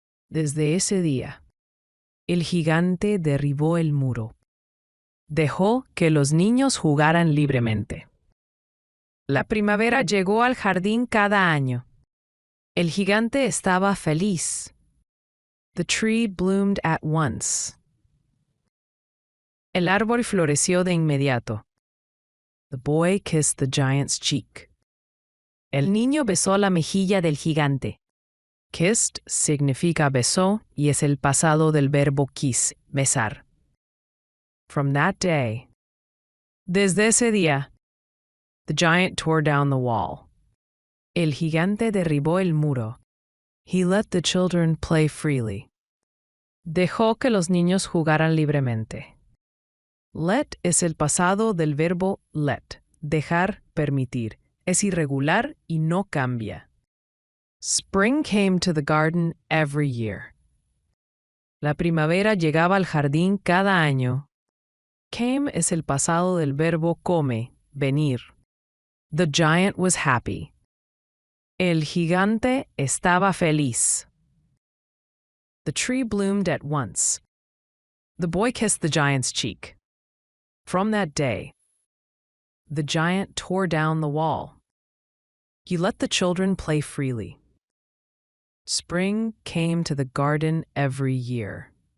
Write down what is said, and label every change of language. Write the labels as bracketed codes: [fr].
[es] Desde ese día, el gigante derribó el muro. Dejó que los niños jugaran libremente. La primavera llegó al jardín cada año. El gigante estaba feliz. [en] The tree bloomed at once. [es] El árbol floreció de inmediato. [en] The boy kissed the giant's cheek. [es] El niño besó la mejilla del gigante. Kissed significa besó y es el pasado del verbo kiss, besar. [en] From that day, [es] desde ese día, [en] the giant tore down the wall. [es] El gigante derribó el muro. [en] He let the children play freely. [es] Dejó que los niños jugaran libremente. Let es el pasado del verbo let, dejar, permitir. Es irregular y no cambia. [en] Spring came to the garden every year. [es] La primavera llegaba al jardín cada año. Came es el pasado del verbo come, venir. [en] The giant was happy. [es] El gigante estaba feliz. [en] The tree bloomed at once. The boy kissed the giant's cheek. From that day, the giant tore down the wall. He let the children play freely. Spring came to the garden every year.